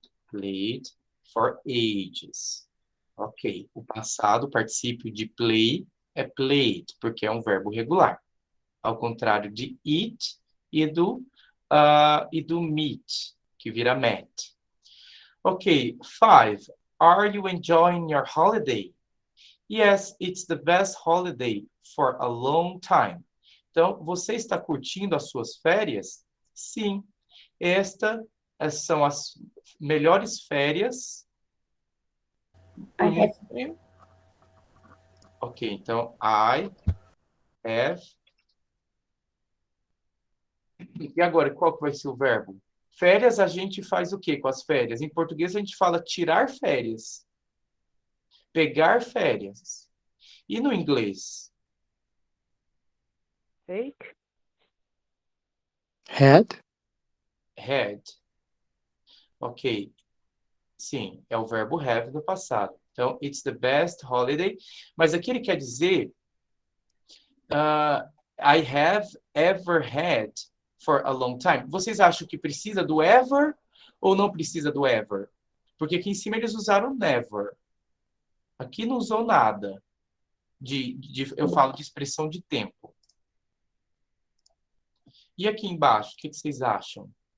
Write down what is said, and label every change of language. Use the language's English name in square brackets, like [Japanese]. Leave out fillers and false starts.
[English] Played for ages. Ok. [Portuguese] O passado, o particípio de play é played, porque é um verbo regular. Ao contrário de eat e do meet, que vira met. Ok. 5. [English] Are you enjoying your holiday? Yes, it's the best holiday for a long time. [Portuguese] Então, você está curtindo as suas férias? Sim. Estas são as melhores férias [English] I [Portuguese] por muito [English] have [Portuguese] tempo. Ok, então, [English] I have. [Portuguese] E agora, qual que vai ser o verbo? Férias, a gente faz o quê com as férias? Em português, a gente fala tirar férias. pegar férias. E no inglês? [English] Take. Had. Had. Ok. [Portuguese] Sim, é o verbo have do passado. [English] Então, it's the best holiday. [Portuguese] Mas aqui ele quer dizer [English] I have ever had for a long time. [Portuguese] Vocês acham que precisa do ever ou não precisa do ever? Porque aqui em cima eles usaram never. Aqui não usou nada. Eu falo de expressão de tempo. E aqui embaixo, o que vocês acham?